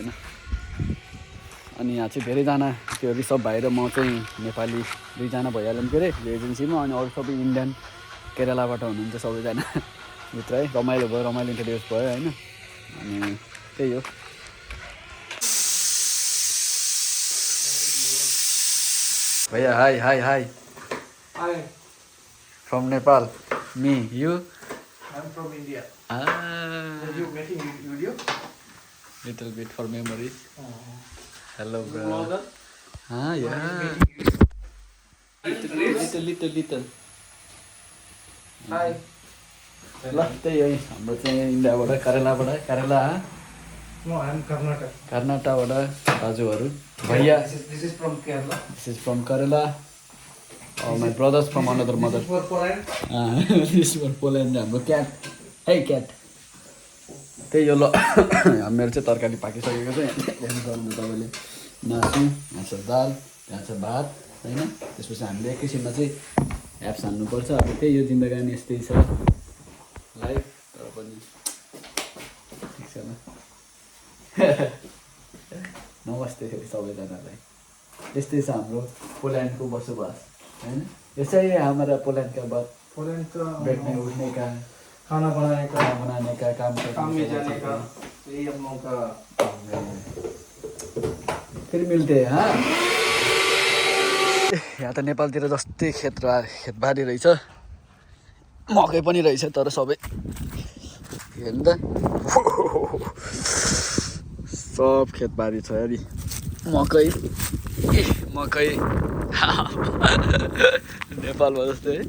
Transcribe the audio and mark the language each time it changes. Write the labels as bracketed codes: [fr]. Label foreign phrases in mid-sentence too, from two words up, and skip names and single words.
[ne] अनि यहाँ चाहिँ धेरैजना त्यो ऋषभ भाइ र म चाहिँ नेपाली दुईजना भइहाल्यौँ के अरे यो एजेन्सीमा, अनि अरू सबै इन्डियन केरलाबाट हुनुहुन्छ सबैजना भित्र है। रमाइलो भयो, रमाइलो इन्ट्रोड्युस भयो होइन। अनि त्यही हो। भैया हाई हाई हाई [en] Hi, from Nepal. Me you I'm from India. Ah, You making video? little bit for memories. Hello, bro. Vlogger? Ah, yeah. Little. Hi. [ne] ल त्यही है हाम्रो चाहिँ इन्डियाबाट केरला [en] No, I'm Karnataka. [ne] कर्नाटकबाट दाजुहरू भैया। [en] This is from Kerala. This is from Kerala. My brothers from another mother. This is for Poland. This is for Poland. [ne] हाम्रो क्याट है क्याट। त्यही हो ल मेरो चाहिँ तरकारी पाकिसकेको छ। हेर्नु सक्नुहुन्छ तपाईँले, मासु, यहाँ छ दाल, यहाँ छ भात होइन। त्यसपछि हामीले एकैछिनमा चाहिँ एप्स हान्नुपर्छ। अब त्यही हो, जिन्दगानी यस्तै छ लाइफ। तर पनि ठिक छ ल। नमस्ते फेरि सबैजनालाई। यस्तै छ हाम्रो पोल्यान्डको बसोबास होइन। यसै हाम्रा [hi] पोल्यान्ड का बात, पोल्यान्ड का बैठने उठने का, खाना बनाने का, काम में जाने का, यही हम लोगों का। फिर मिलते हैं हाँ। [ne] यहाँ त नेपालतिर जस्तै खेतबारी रहेछ, मकै पनि रहेछ तर सबै हेर्नु त सब खेतबारी छ यारी। मकै नेपालमा जस्तै है।